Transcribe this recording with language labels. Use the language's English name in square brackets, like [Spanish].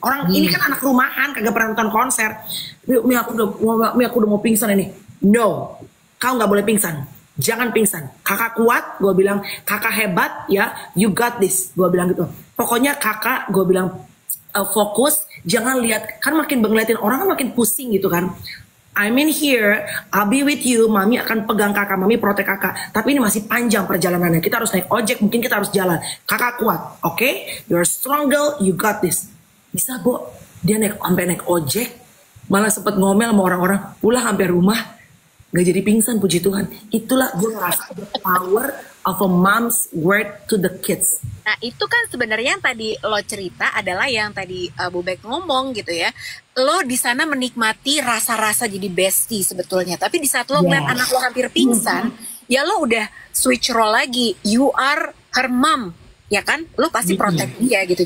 [Indonesian] Orang ini kan anak rumahan, kagak pernah nonton konser. Aku udah mau pingsan ini. No, kau nggak boleh pingsan. Jangan pingsan. Kakak kuat, gue bilang. Kakak hebat ya, [English] you got this. [Indonesian] Gue bilang gitu. Pokoknya kakak, gue bilang fokus. Jangan lihat, kan makin ngeliatin orang kan makin pusing gitu kan. [English] I'm in here, I'll be with you. [Indonesian] Mami akan pegang kakak, mami protek kakak. Tapi ini masih panjang perjalanannya. Kita harus naik ojek, mungkin kita harus jalan. Kakak kuat, oke? [English] You're strong girl, you got this. [Indonesian] Bisa dia sampai naik ojek, malah sempet ngomel sama orang-orang. Pulang sampai rumah, gak jadi pingsan, puji Tuhan. Itulah gue ngerasa [English] the power of a mom's word to the kids. [Indonesian] Nah itu kan sebenarnya yang tadi lo cerita adalah yang tadi Bubek ngomong gitu ya. Lo di sana menikmati rasa-rasa jadi bestie sebetulnya. Tapi di saat lo ngeliat anak lo hampir pingsan, ya lo udah switch role lagi. [English] You are her mom, [Indonesian] ya kan? Lo pasti protect dia gitu.